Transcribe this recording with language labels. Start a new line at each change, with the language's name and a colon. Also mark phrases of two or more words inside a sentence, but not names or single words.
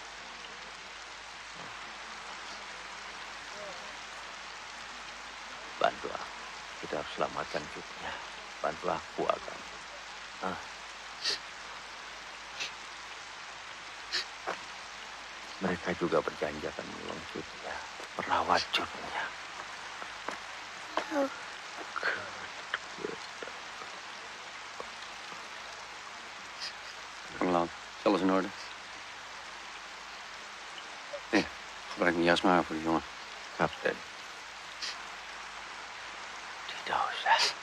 Indonesian: Bantu aku. Kita harus selamatkan dunia. Bantu aku, Agam. Mereka juga berjanji akan menolong Jutnya, merawat Jutnya.
Dutch: Kamelaan, is alles in orde? Nee, gebruik mijn jas maar voor de jongen.
Indonesian: Kapten. Tidak usah.